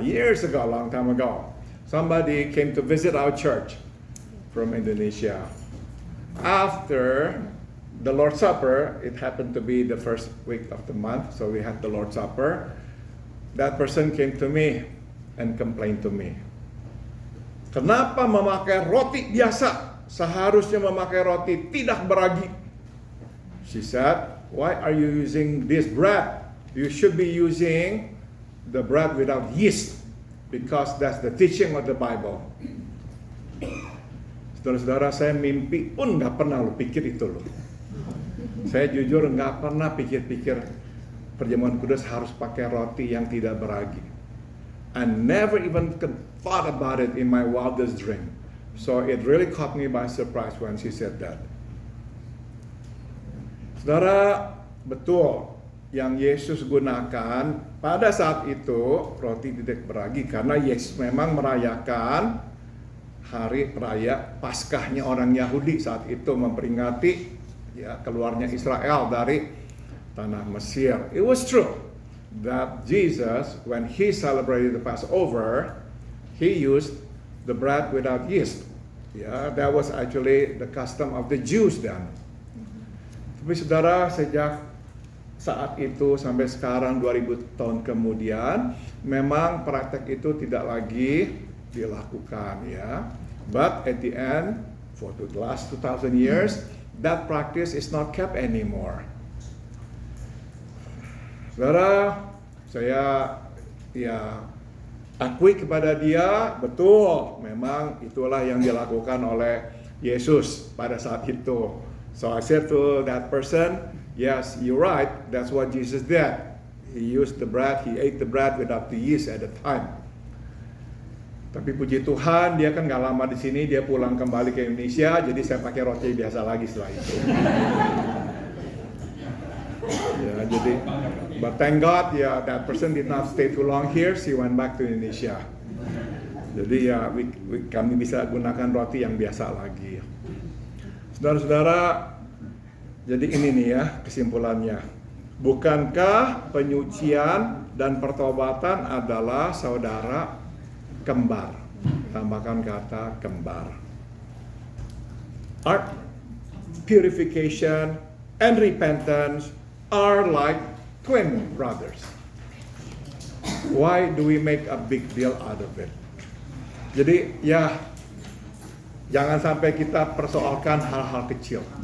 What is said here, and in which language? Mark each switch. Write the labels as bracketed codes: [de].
[en] Years ago, long time ago, somebody came to visit our church from Indonesia. After the Lord's Supper, it happened to be the first week of the month, so we had the Lord's Supper. That person came to me and complained to me. [id] Kenapa memakai roti biasa? Seharusnya memakai roti tidak beragi. [en] She said, why are you using this bread? You should be using the bread without yeast, because that's the teaching of the Bible. [id] Saudara-saudara, saya mimpi pun nggak pernah pikir itu loh. Saya jujur nggak pernah pikir-pikir perjamuan kudus harus pakai roti yang tidak beragi. [en] I never even thought about it in my wildest dream. So it really caught me by surprise when she said that. [id] Saudara, betul yang Yesus gunakan pada saat itu roti tidak beragi karena Yesus memang merayakan hari raya Paskahnya orang Yahudi saat itu, memperingati ya keluarnya Israel dari tanah Mesir. [en] It was true that Jesus, when he celebrated the Passover, he used the bread without yeast. Yeah, that was actually the custom of the Jews then. [id] Tapi saudara, sejak saat itu sampai sekarang 2000 tahun kemudian, memang praktek itu tidak lagi dilakukan ya. [en] But at the end, for the last 2000 years, that practice is not kept anymore. [id] Saudara, saya ya akui kepada dia, betul, memang itulah yang dilakukan oleh Yesus pada saat itu. [en] So I said to that person, yes, you're right, that's what Jesus did. He used the bread, he ate the bread without the yeast at the time. [id] Tapi puji Tuhan, dia kan gak lama di sini, dia pulang kembali ke Indonesia, jadi saya pakai roti biasa lagi setelah itu. Ya, jadi, [en] but thank God, ya, that person did not stay too long here. She went back to Indonesia. [id] Jadi ya, kami bisa gunakan roti yang biasa lagi. Saudara-saudara, jadi ini nih ya kesimpulannya. Bukankah penyucian dan pertobatan adalah saudara kembar? Tambahkan kata kembar. [en] Our purification and repentance are like twin brothers. Why do we make a big deal out of it? [id] Jadi ya, jangan sampai kita persoalkan hal-hal kecil.